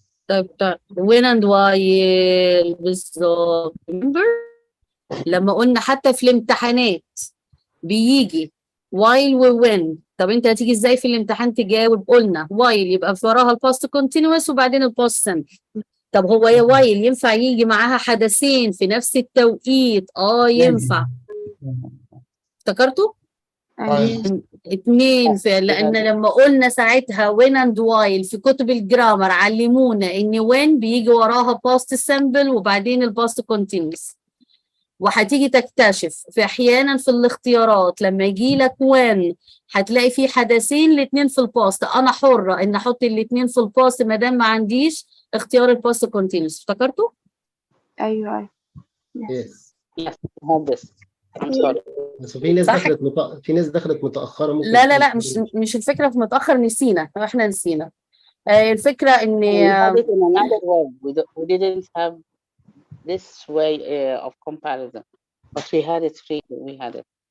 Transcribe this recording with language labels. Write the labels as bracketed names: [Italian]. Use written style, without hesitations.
[Arabic] طيب when and while بالظبط. remember لما قلنا حتى في الامتحانات بيجي while و when. طب انت هتيجي ازاي في الامتحان تجاوب؟ قلنا while يبقى في وراها الباست continuous وبعدين الباست simple. طب هو يا while ينفع يجي معاها حدثين في نفس التوقيت؟ ينفع. افتكرتوا؟ اتنين لان لما قلنا ساعتها when and while في كتب الجرامر علمونا ان when بيجي وراها past simple وبعدين الباست continuous. وهتيجي تكتشف في احيانا في الاختيارات لما يجي لك when هتلاقي في حدثين الاثنين في الباست. انا حره ان احط الاثنين في الباست ما دام ما عنديش اختيار الباست continuous. افتكرتوا؟ أيوه. [English] Yes. yes, have this. I'm sorry. [Arabic] بس في ناس دخلت متأخرة ممكن. لا مش الفكرة في متأخر، نسينا، احنا نسينا. الفكرة ان [English] we had it in another way. We didn't have this way of comparison, but we had it free. We had it.